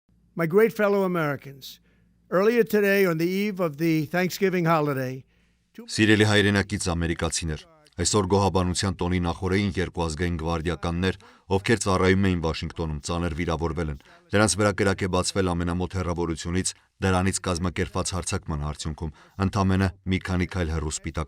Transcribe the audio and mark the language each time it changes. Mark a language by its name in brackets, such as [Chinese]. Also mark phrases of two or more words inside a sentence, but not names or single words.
[English] My great fellow Americans, earlier today on the eve of the Thanksgiving holiday, [Armenian] Սիրելի հայրենակից ամերիկացիներ, այսօր գոհաբանության տոնի նախօրեին երկու ազգային գվարդիականներ, ովքեր ծառայում էին Վաշինգտոնում, ծանր վիրավորվել են։ Նրանց վրա կրակ է բացվել ամենամոտ հեռավորությունից, դրանից կազմակերպված հարձակման արդյունքում, ընդամենը մի քանի քայլ հեռու Սպիտակ